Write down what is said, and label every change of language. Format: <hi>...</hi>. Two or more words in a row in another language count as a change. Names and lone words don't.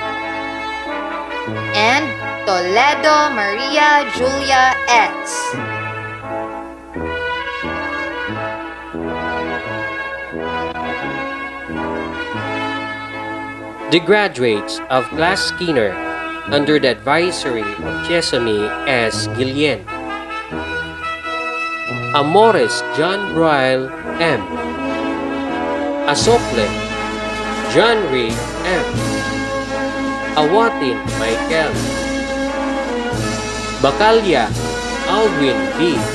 <en>And Toledo Maria Julia S. The graduates of Class Skinner under the advisory of Chesame S. Guillen. Amores John Broyle M. Asople John Reed M. Awatin Michael. Bacalya Alvin B.</en>